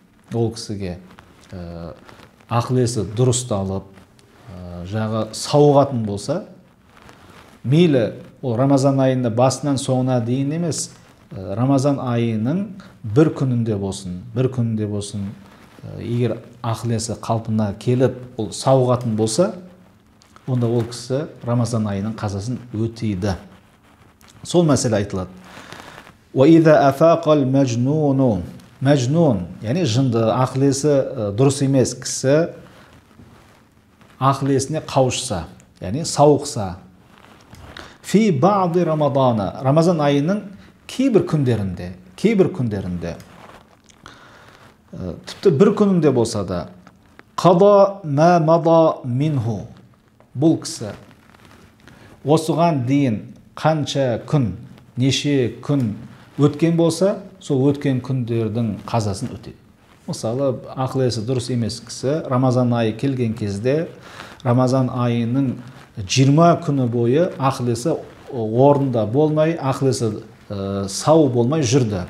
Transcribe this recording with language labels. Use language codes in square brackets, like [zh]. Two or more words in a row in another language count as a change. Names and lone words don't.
[kk] ақыл есі дұрысталып, жағы сауығатын болса, мейлі ол Рамазан айында басынан соңына дейін емес, Рамазан айының бір күнінде болсын, егер ақыл есі қалпына келіп, ол сауығатын болса, онда ол кісі Рамазан айының қазасын өтейді. Сол мәселе айтылады. [ar] وَإِذَا أَفَاقَ الْمَجْنُونُ. [kk] Мәжнун, яғни жынды, ақыл есі дұрыс емес кісі ақыл есіне қауышса, яғни сауықса, [ar] فِي بَعْضِ رَمَضَانَ, [kk] Рамазан айының кейбір күндерінде, тіпті бір күнінде болса да, [ar] قَضَى مَا مَضَى مِنْهُ, [kk] бұл кісі осыған дейін қанша күн, неше күн өткен болса, сол өткен күндердің қазасын өтеді. Мысалы, ақыл есі дұрыс емес кісі Рамазан айы келген кезде, Рамазан айының 20 күні бойы ақыл есі орында болмай, ақыл есі сау болмай жүрді.